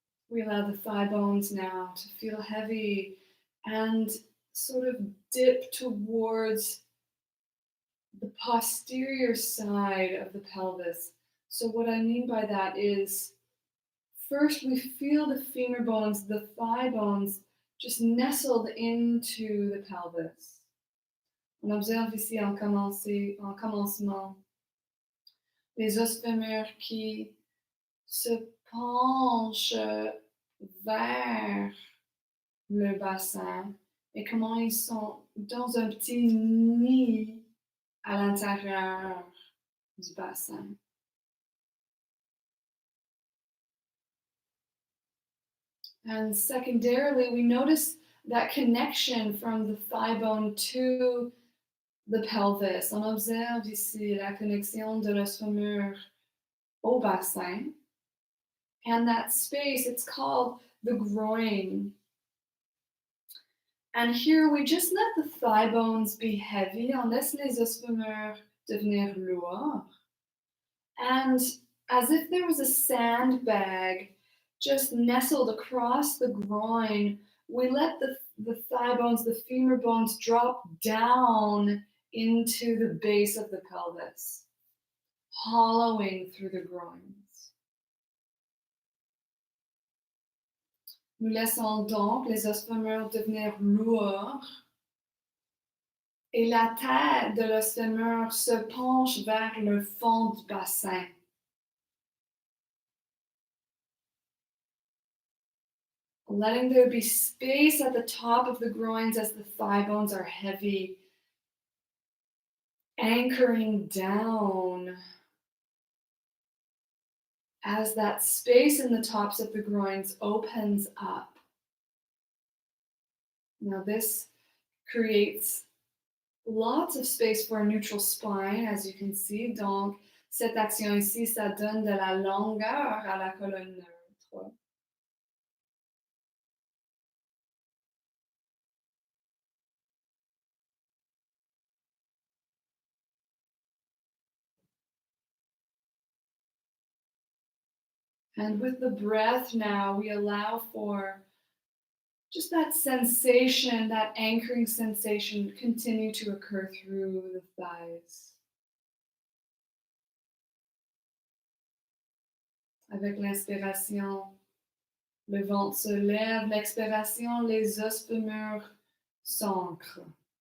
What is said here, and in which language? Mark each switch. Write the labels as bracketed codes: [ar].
[en] We allow the thigh bones now to feel heavy and sort of dip towards the posterior side of the pelvis. So what I mean by that is, first we feel the femur bones, the thigh bones, just nestled into the pelvis. [fr] On observe ici en commencement les os fémurs qui se penchent vers le bassin et comment ils sont dans un petit nid à l'intérieur du bassin. [en] And secondarily, we notice that connection from the thigh bone to the pelvis. [fr] On observe ici la connexion de l'os fémur au bassin. [en] And that space, it's called the groin. And here we just let the thigh bones be heavy. [fr] On laisse les os fémurs devenir lourds. [en] And as if there was a sandbag just nestled across the groin, we let the thigh bones, the femur bones drop down into the base of the pelvis, hollowing through the groins. [fr] Nous laissons donc les os fémurs devenir lourds et la tête de l'os fémur se penche vers le fond du bassin. [en] Letting there be space at the top of the groins as the thigh bones are heavy, anchoring down as that space in the tops of the groins opens up. Now this creates lots of space for a neutral spine, as you can see. [fr] Donc, cette action ici, ça donne de la longueur à la colonne neutre. [en] And with the breath now, we allow for just that sensation, that anchoring sensation, continue to occur through the thighs. [fr] Avec l'inspiration, le ventre se lève. L'expiration, les os fémurs s'ancrent.